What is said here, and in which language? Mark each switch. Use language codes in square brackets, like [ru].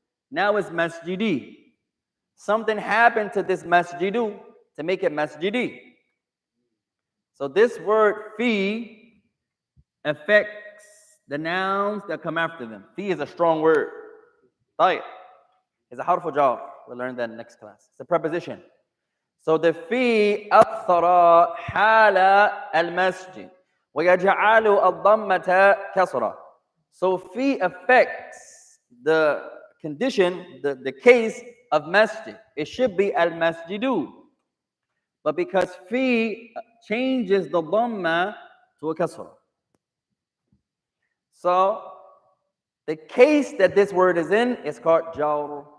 [en] Now it's masjidi. Something happened to this masjidu to make it masjidi. So this word fi affects the nouns that come after them. Fi is a strong word. طيب. It's a harf jar. We'll learn that in the next class. It's a preposition. So the fi [ar] أكثر حال المسجد ويجعل الضمة كسرة. [en] So fi affects the condition, the case of masjid. It should be al-masjidu. But because fi changes the dhamma to a kasra. So the case that this word is in is called jawr.